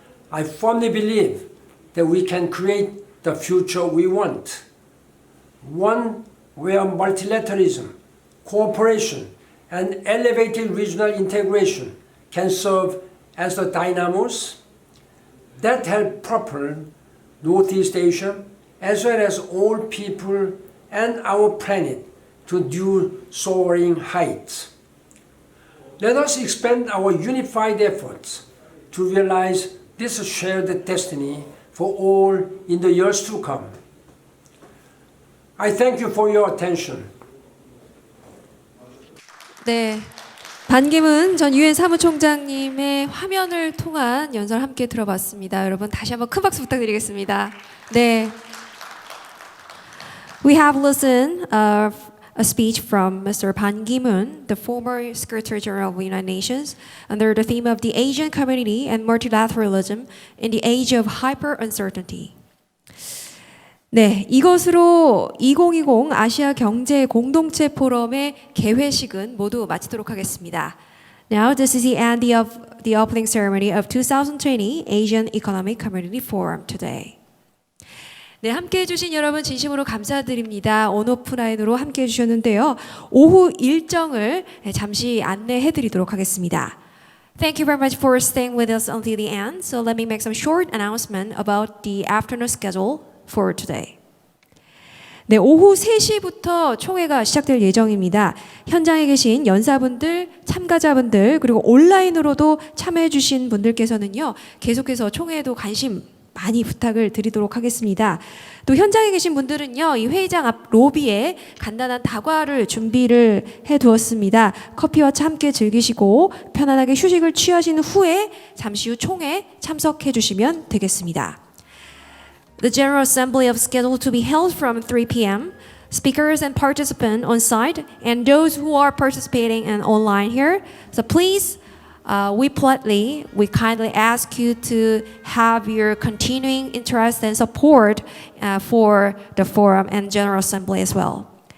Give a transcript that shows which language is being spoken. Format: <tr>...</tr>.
<en>I firmly believe that we can create the future we want, one where multilateralism, cooperation, and elevated regional integration can serve as the dynamos that help propel Northeast Asia, as well as all people and our planet, to new soaring heights. Let us expand our unified efforts to realize this shared destiny for all in the years to come. I thank you for your attention.</en> <ko>네, 반기문 전 유엔 사무총장님의 화면을 통한 연설 함께 들어봤습니다. 여러분 다시 한번 큰 박수 부탁드리겠습니다.</ko> <en>네, we have listened a speech from Mr. Ban Ki-moon, the former Secretary General of the United Nations, under the theme of the Asian community and multilateralism in the age of hyper uncertainty.</en> <ko>네, 이것으로 2020 아시아 경제 공동체 포럼의 개회식은 모두 마치도록 하겠습니다.</ko> <en>Now this is the end of the opening ceremony of 2020 Asian Economic Community Forum today.</en> <ko>네, 함께해 주신 여러분 진심으로 감사드립니다. 온오프라인으로 함께해 주셨는데요. 오후 일정을 잠시 안내해 드리도록 하겠습니다.</ko> <en>Thank you very much for staying with us until the end. So let me make some short announcement about the afternoon schedule for today.</en> <ko>네, 오후 3시부터 총회가 시작될 예정입니다. 현장에 계신 연사분들, 참가자분들, 그리고 온라인으로도 참여해 주신 분들께서는요, 계속해서 총회에도 관심 많이 부탁을 드리도록 하겠습니다. 또 현장에 계신 분들은요, 이 회의장 앞 로비에 간단한 다과를 준비를 해두었습니다. 커피와 차 함께 즐기시고 편안하게 휴식을 취하신 후에 잠시 후 총회 참석해 주시면 되겠습니다.</ko> <en>The General Assembly is scheduled to be held from 3 p.m. Speakers and participants on site and those who are participating and online here. So please, we kindly ask you to have your continuing interest and support for the forum and General Assembly as well.</en>